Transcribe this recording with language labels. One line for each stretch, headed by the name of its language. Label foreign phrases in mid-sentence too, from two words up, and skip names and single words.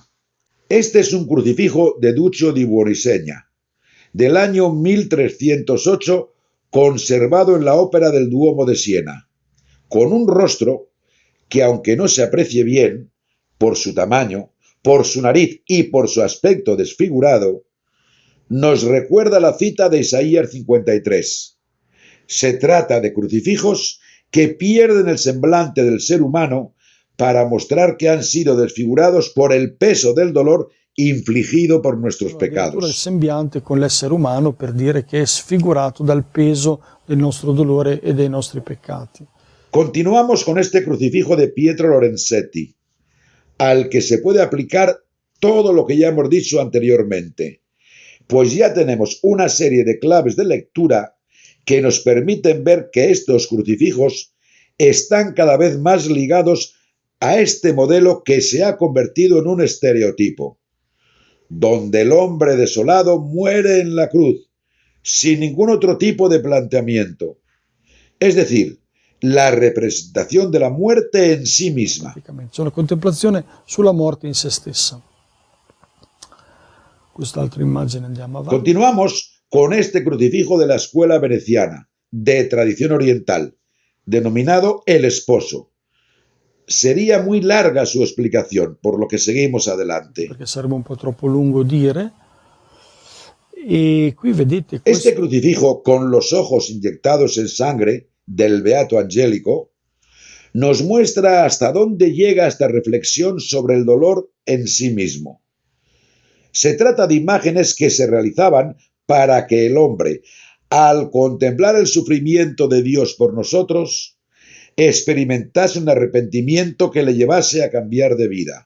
Spanish: Este es un crucifijo de Duccio di Buonisegna, del año 1308, conservado en la ópera del Duomo de Siena, con un rostro que, aunque no se aprecie bien, por su tamaño, por su nariz y por su aspecto desfigurado, nos recuerda la cita de Isaías 53. Se trata de crucifijos que pierden el semblante del ser humano para mostrar que han sido desfigurados por el peso del dolor infligido por nuestros
Italian: Addirittura il
Spanish: pecados.
Italian: sembiante con l'essere umano per dire che è sfigurato dal peso del nostro dolore e dei nostri peccati.
Spanish: Continuamos con este crucifijo de Pietro Lorenzetti, al que se puede aplicar todo lo que ya hemos dicho anteriormente, pues ya tenemos una serie de claves de lectura que nos permiten ver que estos crucifijos están cada vez más ligados a este modelo que se ha convertido en un estereotipo, donde el hombre desolado muere en la cruz, sin ningún otro tipo de planteamiento. Es decir, la representación de la muerte en sí misma.
Italian: Praticamente, c'è una contemplazione sulla morte in se stessa. Quest'altra immagine andiamo avanti.
Spanish: Continuamos con este crucifijo de la escuela veneciana, de tradición oriental, denominado el esposo. Sería muy larga su explicación, por lo que seguimos adelante.
Italian: Perché sarebbe un po' troppo lungo dire. E qui vedete
Spanish: Este crucifijo con los ojos inyectados en sangre del Beato Angélico nos muestra hasta dónde llega esta reflexión sobre el dolor en sí mismo. Se trata de imágenes que se realizaban para que el hombre, al contemplar el sufrimiento de Dios por nosotros, experimentase un arrepentimiento que le llevase a cambiar de vida.